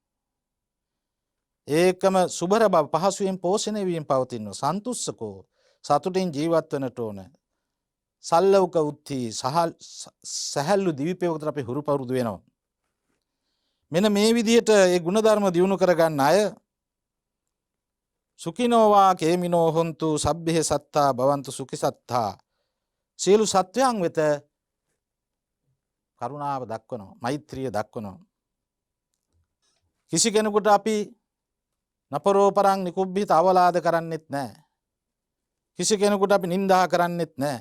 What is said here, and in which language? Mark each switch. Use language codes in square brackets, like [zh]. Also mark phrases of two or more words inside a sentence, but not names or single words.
[si] ඒකම සුබර බව පහසුවෙන් පෝෂණය වීම පවතින සන්තුස්සකෝ සතුටින් ජීවත් වෙන්නට ඕන. [pi] සල්ලවක උත්ති [si] සහල්ලු දිවිපෙවකට අපි හුරු පවුරුදු වෙනවා. මෙන්න මේ විදිහට ඒ ගුණධර්ම දියුණු කරගන්න අය [pi] සුඛිනෝවා කේමිනෝ හොන්තු සබ්බේ සත්තා භවන්තු සුඛි සත්තා [si] සියලු සත්වයන් වෙත කරුණාව දක්වනවා, මෛත්‍රිය දක්වනවා. කිසි කෙනෙකුට අපි [pi] නපරෝපරං නිකුබ්බිත [si] අවලාද කරන්නෙත් නැහැ. කිසි කෙනෙකුට අපි නින්දා කරන්නෙත් නැහැ.